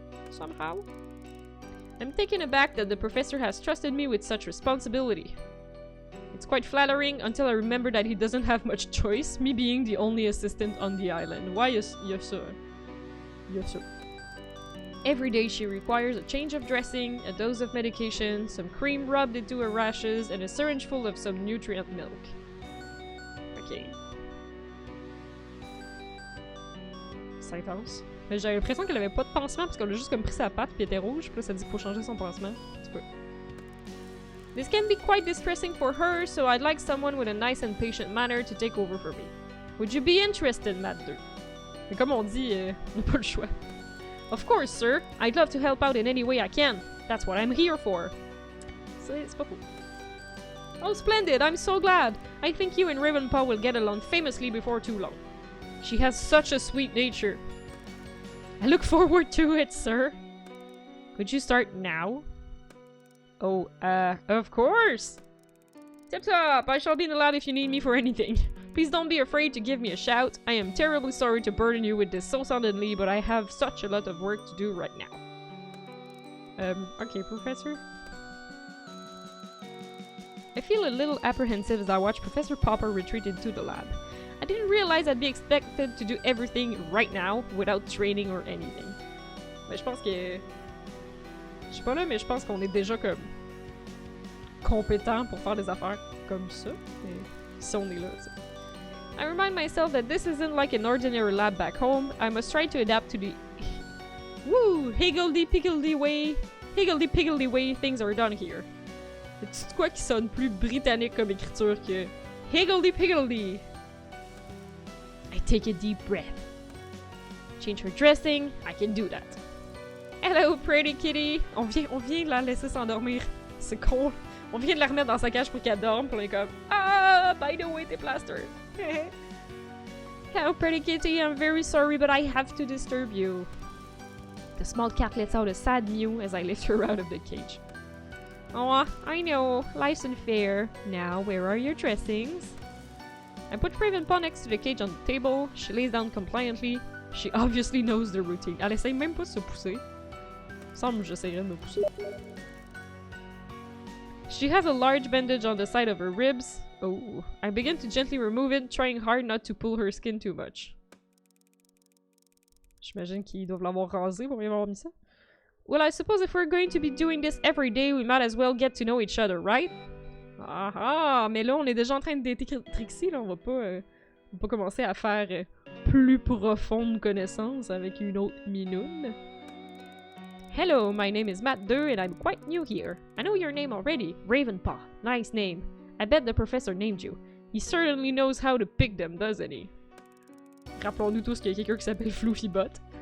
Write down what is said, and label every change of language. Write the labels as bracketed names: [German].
[English] Somehow. I'm taken aback that the professor has trusted me with such responsibility. It's quite flattering until I remember that he doesn't have much choice, me being the only assistant on the island. Why is so? Yes, sir. Every day she requires a change of dressing, a dose of medication, some cream rubbed into her rashes, and a syringe full of some nutrient milk. Ok. [French] C'est intense. Mais j'avais l'impression qu'elle avait pas de pansement parce qu'elle a juste comme pris sa patte puis elle était rouge, puis là ça dit qu'il faut changer son pansement. Un petit peu. [English] This can be quite distressing for her, so I'd like someone with a nice and patient manner to take over for me. Would you be interested, Madder? [French] Mais comme on dit, on n'a pas le choix. [English] Of course, sir. I'd love to help out in any way I can. That's what I'm here for. [French] C'est pas fou. [English] Oh, splendid! I'm so glad! I think you and Ravenpaw will get along famously before too long. She has such a sweet nature. I look forward to it, sir. Could you start now? Oh, of course! Tip top! I shall be in the lab if you need me for anything. Please don't be afraid to give me a shout. I am terribly sorry to burden you with this so suddenly, but I have such a lot of work to do right now. Okay, Professor? I feel a little apprehensive as I watch Professor Popper retreat into the lab. I didn't realize I'd be expected to do everything right now, without training or anything. [French] Mais je pense que... Je sais pas là, mais je pense qu'on est déjà comme... compétent pour faire des affaires comme ça. Et si on est là, t'sais. [English] I remind myself that this isn't like an ordinary lab back home. I must try to adapt to the... Woo! Higgledy-piggledy way things are done here. [French] C'est quoi qui sonne plus britannique comme écriture que... [English] Higgledy-piggledy! I take a deep breath. Change her dressing. I can do that. Hello, pretty kitty! [French] On vient de la laisser s'endormir. C'est con. On vient de la remettre dans sa cage pour qu'elle dorme, puis on est comme... [English] Ah! By the way, [French] t'es plaster. [English] Hello, pretty kitty. I'm very sorry, but I have to disturb you. The small cat lets out a sad mew as I lift her out of the cage. Oh, I know. Life's unfair. Now, where are your dressings? I put Ravenpaw next to the cage on the table. She lays down compliantly. She obviously knows the routine. [French] Elle essaye même pas de se pousser. Semble que j'essayerais de me pousser. [English] She has a large bandage on the side of her ribs. Oh, I begin to gently remove it, trying hard not to pull her skin too much. [French] J'imagine qu'ils doivent l'avoir rasé pour y avoir mis ça. [English] Well, I suppose if we're going to be doing this every day, we might as well get to know each other, right? [French] Ah, mais là, on est déjà en train de dater Trixie, là. On va pas commencer à faire plus profonde connaissance avec une autre minoune. [English] Hello, my name is Madder and I'm quite new here. I know your name already, Ravenpaw. Nice name. I bet the professor named you. He certainly knows how to pick them, doesn't he? [French] Rappelons-nous tous qu'il y a quelqu'un qui s'appelle Floofybot.